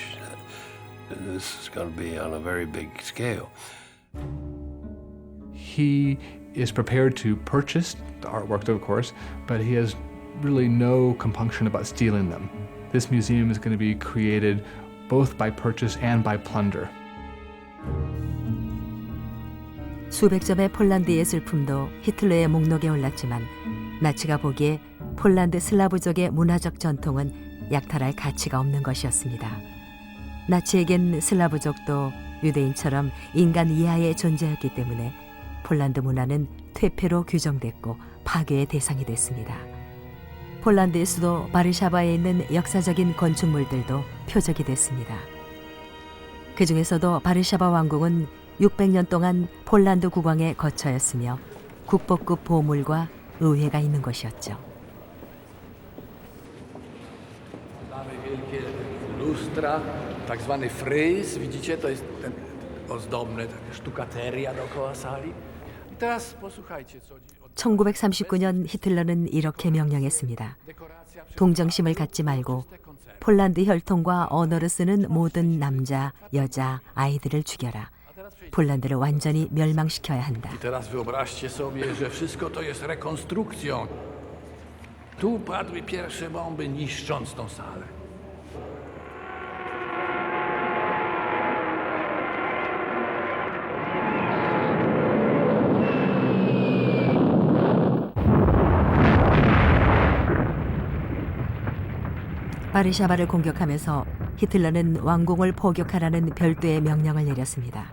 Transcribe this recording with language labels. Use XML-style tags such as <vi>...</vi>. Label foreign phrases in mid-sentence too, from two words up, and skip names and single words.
<en>This is going to be on a very big scale. He is prepared to purchase the artwork, of course, but he has really no compunction about stealing them. This museum is going to be created both by purchase and by plunder.</en> <ko>수백 점의 폴란드 예술품도 히틀러의 목록에 올랐지만 나치가 보기에 폴란드 슬라브족의 문화적 전통은 약탈할 가치가 없는 것이었습니다. 나치에겐 슬라브족도 유대인처럼 인간 이하의 존재였기 때문에 폴란드 문화는 퇴폐로 규정됐고 파괴의 대상이 됐습니다. 폴란드의 수도 바르샤바에 있는 역사적인 건축물들도 표적이 됐습니다. 그 중에서도 바르샤바 왕궁은 600년 동안 폴란드 국왕의 거처였으며 국보급 보물과 의회가 있는 것이었죠.</ko> <pl>Lustra, tak zwany fryz, widzicie, to jest ten ozdobny, sztukateria dookoła sali. I teraz posłuchajcie, co...</pl> <ko>1939년 히틀러는 이렇게 명령했습니다. 동정심을 갖지 말고 폴란드 혈통과 언어를 쓰는 모든 남자, 여자, 아이들을 죽여라. 폴란드를 완전히 멸망시켜야 한다.</ko> <pl>I teraz wyobraźcie sobie, że wszystko to jest rekonstrukcją. Tu padły pierwsze bomby, niszcząc tą salę.</pl> <ko>바르샤바를 공격하면서 히틀러는 왕궁을 포격하라는 별도의 명령을 내렸습니다.</ko>